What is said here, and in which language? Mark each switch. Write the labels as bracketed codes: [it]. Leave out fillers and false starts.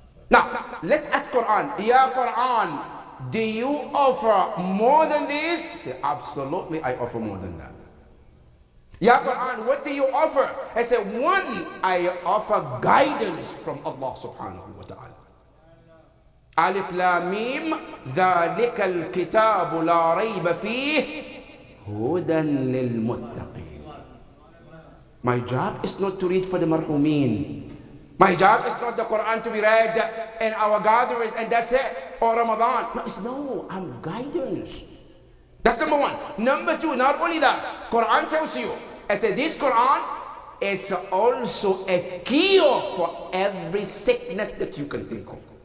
[en] Now, let's ask Quran. Ya Quran, do you offer more than this? Say, absolutely, I offer more than that. Ya Quran, what do you offer? I say, one, I offer guidance from Allah subhanahu wa ta'ala. [ar] Alif Lam Mim, ذَلِكَ الْكِتَابُ لَا رَيْبَ فِيهِ هُدًى لِلْمُتَّقِينَ. [en] My job is not to read for the marhumin. My job is not the Quran to be read in our gatherings and that's it, or Ramadan. No, I'm guidance. That's number one. Number two, not only that, Quran tells you, I said this Quran is also a cure for every sickness that you can think of.